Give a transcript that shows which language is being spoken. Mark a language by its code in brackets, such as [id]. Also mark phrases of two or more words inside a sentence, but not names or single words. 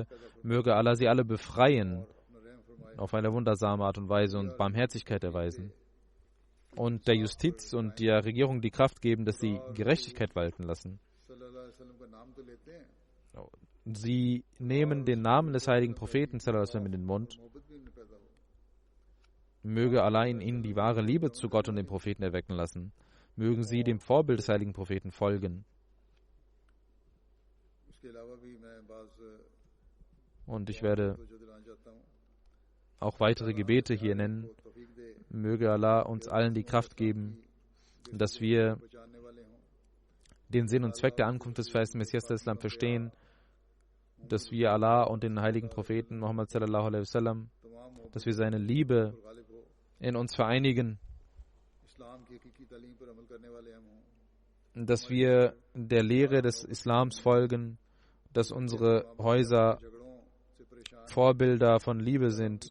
[de] Möge Allah sie alle befreien auf eine wundersame Art und Weise und Barmherzigkeit erweisen. Und der Justiz und der Regierung die Kraft geben, dass sie Gerechtigkeit walten lassen. Sie nehmen den Namen des heiligen Propheten [ar] صلى الله عليه وسلم [de] in den Mund. Möge allein ihnen die wahre Liebe zu Gott und dem Propheten erwecken lassen. Mögen sie dem Vorbild des heiligen Propheten folgen. Und ich werde auch weitere Gebete hier nennen. Möge Allah uns allen die Kraft geben, dass wir den Sinn und Zweck der Ankunft des verheißten Messias des Islam verstehen, dass wir Allah und den heiligen Propheten Muhammad [ar] صلى الله عليه وسلم, [de] dass wir seine Liebe in uns vereinigen, dass wir der Lehre des Islams folgen, dass unsere Häuser Vorbilder von Liebe sind.